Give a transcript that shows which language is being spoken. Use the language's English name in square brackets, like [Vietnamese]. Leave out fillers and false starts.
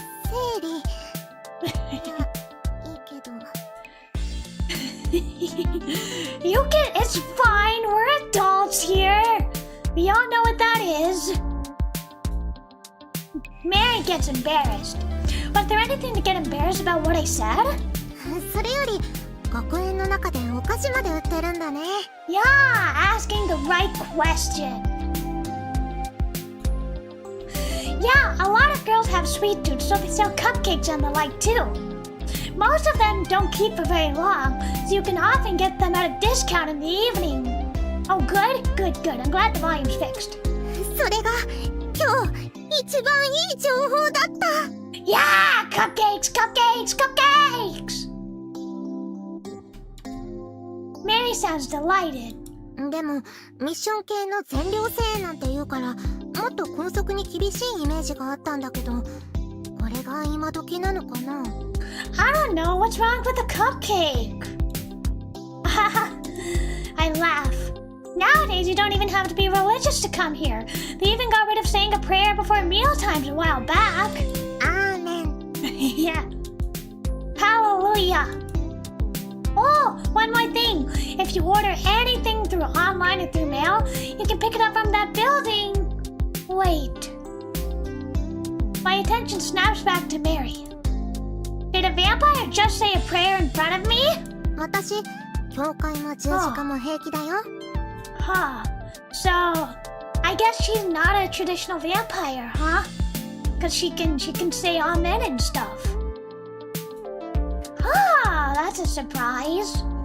[Japanese] 整理。いや、いいけど。 [English] You can... It's fine. We're adults here. We all know what that is. Mary gets embarrassed. Was there anything to get embarrassed about what I said? [Japanese] それより、学園の中でお菓子まで売ってるんだね。 [English] Yeah, asking the right question. Yeah, a lot of girls have sweet tooth, so they sell cupcakes and the like too. Most of them don't keep for very long, so you can often get them at a discount in the evening. Oh, good? Good, good. I'm glad the volume's fixed. [Japanese] それが今日一番いい情報だった。 [English] Yeah! Cupcakes! Cupcakes! Cupcakes! Mary sounds delighted. [Japanese] でもミッション系の全寮制なんて言うからもっと校則に厳しいイメージがあったんだけど、これが今時なのかな。 [English] I don't know. What's wrong with the cupcake? I laugh. Nowadays, you don't even have to be religious to come here. They even got rid of saying a prayer before meal times a while back. [Japanese] アーメン。 [English] Yeah. Hallelujah. Oh, one more thing. If you order anything through online or through mail, you can pick it up from that building. Wait. My attention snaps back to Mary. Did a vampire just say a prayer in front of me? [Japanese] 私、教会も十字架も平気だよ。 [English] Huh. So, I guess she's not a traditional vampire, huh? Because she can say amen and stuff. Ah, that's a surprise.